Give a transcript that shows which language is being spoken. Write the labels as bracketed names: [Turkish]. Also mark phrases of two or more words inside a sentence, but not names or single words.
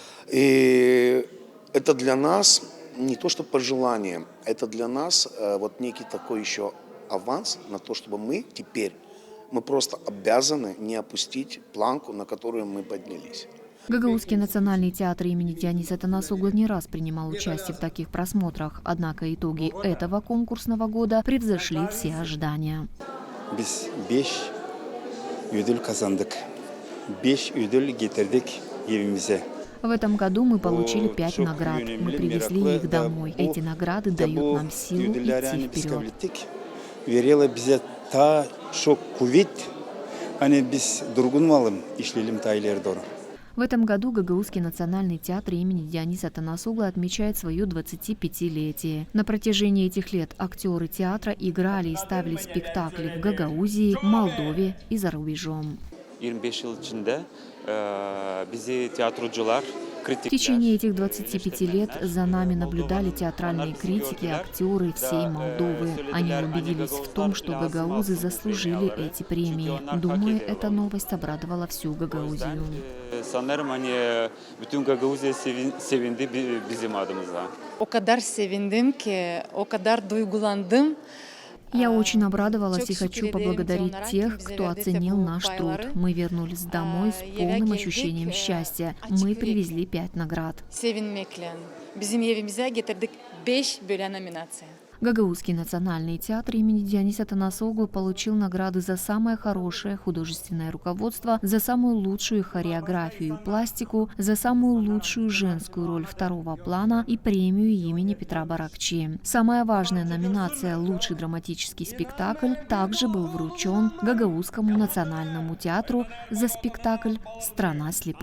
[Russian] И это для нас не то что пожелание, это для нас вот некий такой еще аванс на то, чтобы мы просто обязаны не опустить планку, на которую мы поднялись. Гагаузский национальный театр имени Диониса Танасогла не раз принимал участие в таких просмотрах, однако итоги этого конкурсного года превзошли все ожидания. [Gagauz] Biz 5 ödül kazandık. 5 ödül getirdik evimize. [Russian] В этом году мы получили 5 наград. Мы привезли их домой. Эти награды дают нам силу идти вперед. [Gagauz] Verela bize ta çok kuvvet. Hani biz durgunmayalım, işleyelim ta ileri doğru. [Russian] В этом году Гагаузский национальный театр имени Диониса Танасогла отмечает свое 25-летие. На протяжении этих лет актеры театра играли и ставили спектакли в Гагаузии, Молдове и за рубежом. [Gagauz] 25 yıl içinde bizi tiyatrocular, [Russian] В течение этих 25 лет за нами наблюдали театральные критики, актеры всей Молдовы. Они убедились в том, что гагаузы заслужили эти премии. Думаю, эта новость обрадовала всю Гагаузию. [Gagauz] Sanırım hani bütün Gagavuzya sevindi bizim adımıza. O kadar sevindim ki, o kadar duygulandım. [Russian] Я очень обрадовалась и хочу поблагодарить тех, кто оценил наш труд. Мы вернулись домой с полным ощущением счастья. Мы привезли 5 наград. [Gagauz] Sevinmekle bizim evimize getirdik 5 böyle nominasyon. [Russian] Гагаузский национальный театр имени Диониса Танасоглу получил награды за самое хорошее художественное руководство, за самую лучшую хореографию и пластику, за самую лучшую женскую роль второго плана и премию имени Петра Баракчи. Самая важная номинация «Лучший драматический спектакль» также был вручен Гагаузскому национальному театру за спектакль «Страна слепых».